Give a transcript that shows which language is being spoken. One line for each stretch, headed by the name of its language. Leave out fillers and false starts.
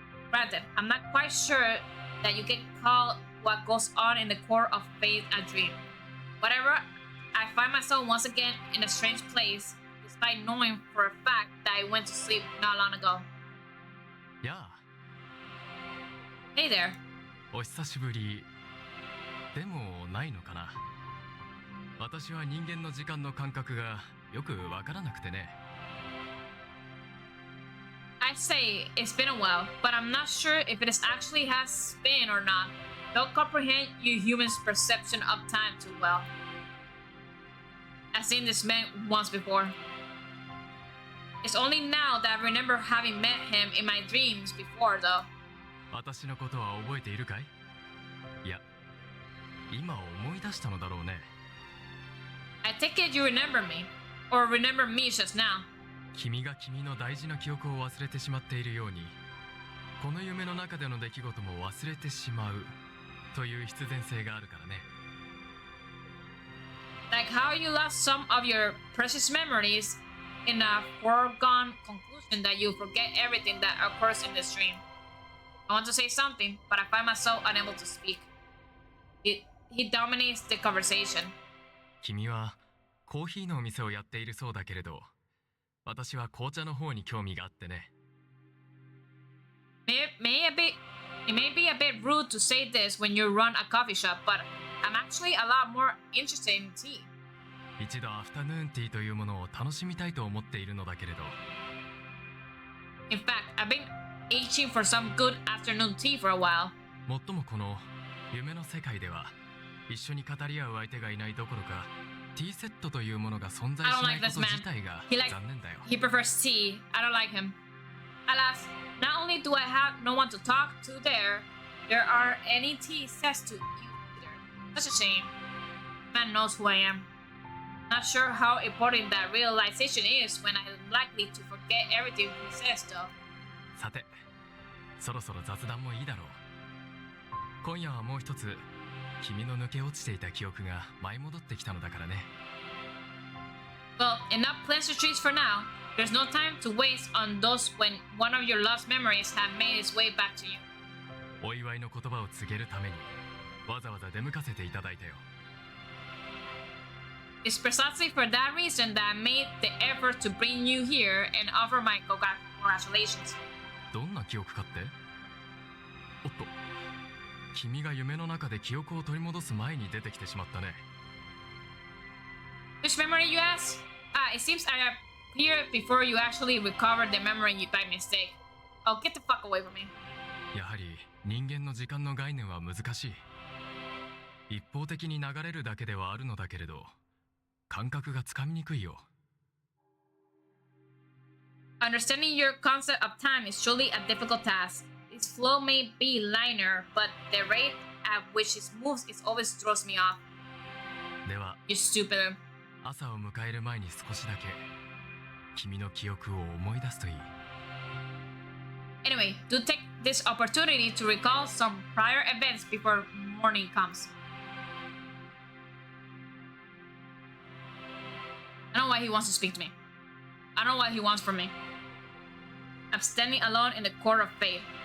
English: Granted, I'm not quite sure that you can call what goes on in the core of faith a dream. Whatever, I find myself once again in a strange place, despite knowing for a fact that I went to sleep not long ago.
Japanese: やあ
English: Hey there.
Japanese: お久しぶりでもないのかな私は人間の時間の感覚がよくわからなくてね
English: I say it's been a while, but I'm not sure if it actually has been or not. Don't comprehend you humans' perception of time too well. I've seen this man once before. It's only now that I remember having met him in my dreams before, though.
Japanese: 私のことは覚えているかいいや今思い出したのだろうね
English: I take it you remember me, or remember me just now.
Japanese: 君が君の大事な記憶を忘れてしまっているように、この夢の中での出来事も忘れてしまうという必然性があるからね。
English: Like how you lost some of your precious memories in a foregone conclusion that you forget everything that occurs in this dream. I want to say something, but I find myself unable to speak. He dominates the conversation.
Japanese: 君はコーヒーのお店をやっているそうだけれど、私は紅茶の方に興味があってね。
English: It may be a bit rude to say this when you run a coffee shop, but I'm actually a lot more interested in tea.
Japanese: 一度アフタヌーンティーというものを楽しみたいと思っているのだけれど。
English: In fact, I've been itching for some good afternoon tea for a while.
Japanese: もっともこの夢の世界では一緒に語り合う相手がいないどころか、ティーセットというものが存在しないこと自体が残念だよ。
English: He prefers tea. I don't like him. Alas, not only do I have no one to talk to there aren't any tea sets to either. Such a shame. Man knows who I am. Not sure how important that realization is when I'm likely to forget everything he says though.
Japanese: さて、そろそろ雑談もいいだろう。今夜はもう一つ、君の抜け落ちていた記憶が舞い戻ってきたのだからね。
English: Well, enough pleasantries for now. There's no time to waste on those when one of your lost memories have made its way back to you.
Japanese: お祝いの言葉を告げるためにわざわざ出向かせていただいたよ。
English: It's precisely for that reason that I made the effort to bring you here and offer my congratulations.
Japanese: どんな記憶かって？おっと、君が夢の中で記憶を取り戻す前に出てきてしまったね。
English: Which memory you ask? It seems I appeared before you actually recovered the memory by mistake. Oh, get the fuck away from me.
Japanese: やはり人間の時間の概念は難しい。一方的に流れるだけではあるのだけれど、感覚がつかみにくいよ。
English: Understanding your concept of time is truly a difficult task. Its flow may be linear, but the rate at which it moves is always throws me off.
Japanese: では、
English: You stupid.
Japanese: 朝を迎える前に少しだけ君の記憶を思い出すといい。
English: Anyway, do take this opportunity to recall some prior events before morning comes. I don't know why he wants to speak to me. I don't know what he wants from me. I'm standing alone in the court of fate.